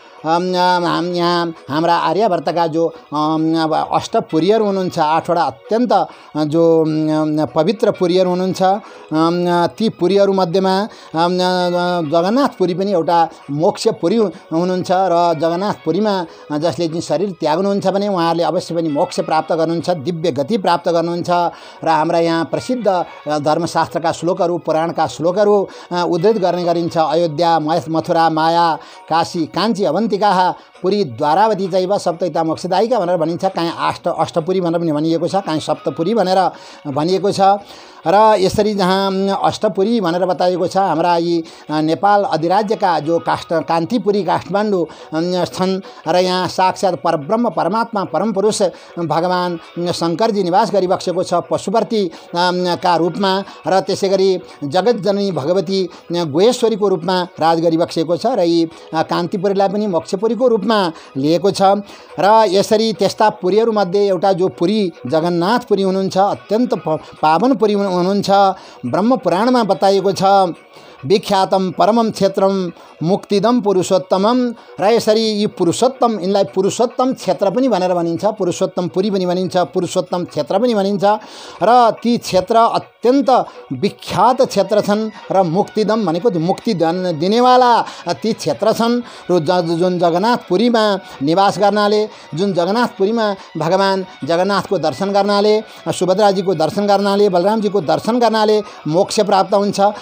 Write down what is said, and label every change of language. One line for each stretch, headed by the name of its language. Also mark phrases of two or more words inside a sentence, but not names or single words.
Nepali: यहाँ हाम्रा आर्यावर्तका जो अष्टपुरीहरू हुनुहुन्छ, 8 वटा अत्यन्त जो पवित्र पुरीहरू हुनुहुन्छ, ती पुरीहरू मध्येमा जगन्नाथपुरी पनि एउटा मोक्षपुरी हुनुहुन्छ र जगन्नाथपुरीमा जसले चाहिँ शरीर त्याग्नुहुन्छ भने उहाँहरूले अवश्य पनि मोक्ष प्राप्त गर्नुहुन्छ, दिव्य गति प्राप्त गर्नुहुन्छ। र हाम्रा यहाँ प्रसिद्ध धर्मशास्त्रका श्लोकहरू, पुराणका श्लोकहरू उद्धृत गर्ने गरिन्छ।
Sanskrit: अयोध्या, मथुरा, माया, काशी, काञ्ची, अवन्तिका, पुरी, द्वारावती चैव सप्तैता मोक्षदायिका
Nepali: भनेर भनिन्छ। काहीँ अष्टपुरी भनेर पनि भनिएको छ, काहीँ सप्तपुरी भनेर भनिएको छ। र यसरी जहाँ अष्टपुरी भनेर बताइएको छ, हाम्रा यी नेपाल अधिराज्यका जो कान्तिपुरी काठमाडौँ छन् र यहाँ साक्षात परब्रह्म परमात्मा परमपुरुष भगवान शंकरजी निवास गरिबक्सेको छ पशुपति का रूपमा र त्यसैगरी जगतजननी भगवती गुहेश्वरीको रूपमा राज गरिबक्सेको छ र यी कान्तिपुरीलाई पनि मोक्षपुरीको रूपमा लिएको छ। र यसरी त्यस्ता पुरीहरू मध्ये एउटा जो पुरी जगन्नाथपुरी हुनुहुन्छ, अत्यन्त पावन पुरी हुनुहुन्छ। ब्रह्म पुराणमा बताइएको छ,
Sanskrit: विख्यातम परमम क्षेत्रम मुक्तिदम पुरुषोत्तमम।
Nepali: र यसरी यी पुरुषोत्तम, यिनलाई पुरुषोत्तम क्षेत्र पनि भनेर भनिन्छ, पुरुषोत्तम पुरी पनि भनिन्छ, पुरुषोत्तम क्षेत्र पनि भनिन्छ। र ती क्षेत्र अत्यन्त विख्यात क्षेत्र छन् र मुक्तिदम भनेको मुक्ति दिनेवाला ती क्षेत्र छन्। र जुन जगन्नाथपुरीमा निवास गर्नाले, जुन जगन्नाथपुरीमा भगवान जगन्नाथको दर्शन गर्नाले, सुभद्राजीको दर्शन गर्नाले, बलरामजीको दर्शन गर्नाले मोक्ष प्राप्त हुन्छ।